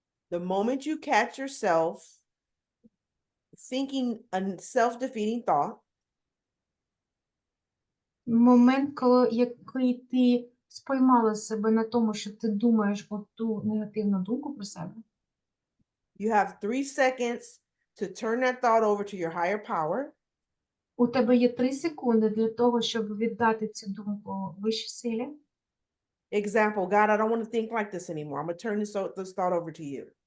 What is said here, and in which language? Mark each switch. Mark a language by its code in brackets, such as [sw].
[en] The moment you catch yourself thinking a self-defeating thought, [uk] Момент, який ти спіймала себе на тому, що ти думаєш оту негативну думку про себе, [en] you have 3 seconds to turn that thought over to your higher power. [uk] у тебе є 3 секунди для того, щоб віддати цю думку вищій силі. [en] Example, God, I don't want to think like this anymore. I'm going to turn this thought over to you.